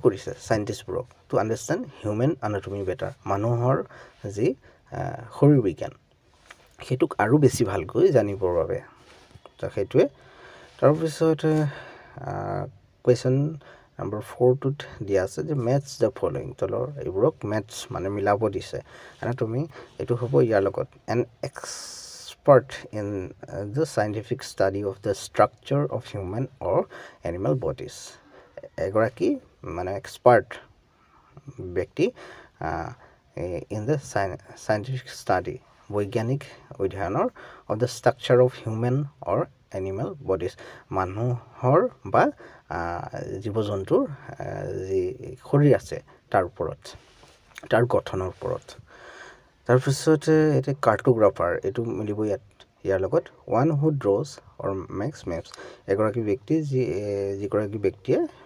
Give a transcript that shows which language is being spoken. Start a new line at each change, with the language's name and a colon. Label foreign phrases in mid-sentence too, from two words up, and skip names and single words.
Assamese: কৰিছে সাইন্টিষ্টবোৰক
English: to understand human anatomy better
Assamese: মানুহৰ যি শৰীৰ বিজ্ঞান সেইটোক আৰু বেছি ভালকৈ জানিবৰ বাবে সেইটোৱে তাৰপিছত কুৱেশ্যন নম্বৰ 4টোত দিয়া আছে যে মেথছ
English: the following
Assamese: তলৰ এইবোৰক মেথছ মানে মিলাব দিছে এনাটমি এইটো হ'ব ইয়াৰ লগত এন
English: expert in the scientific study of the structure of human or animal bodies
Assamese: এগৰাকী মানে এক্সপাৰ্ট ব্যক্তি
English: in the scientific study
Assamese: বৈজ্ঞানিক অধ্যয়নৰ
English: of the structure of human or animal bodies
Assamese: মানুহৰ বা জীৱ জন্তুৰ যি শৰীৰ আছে তাৰ ওপৰত তাৰ গঠনৰ ওপৰত তাৰপিছত এটা কাৰ্টোগ্ৰাফাৰ এইটো মিলিব ইয়াৰ লগত
English: one who draws or makes maps
Assamese: এগৰাকী ব্যক্তি যিগৰাকী ব্যক্তিয়ে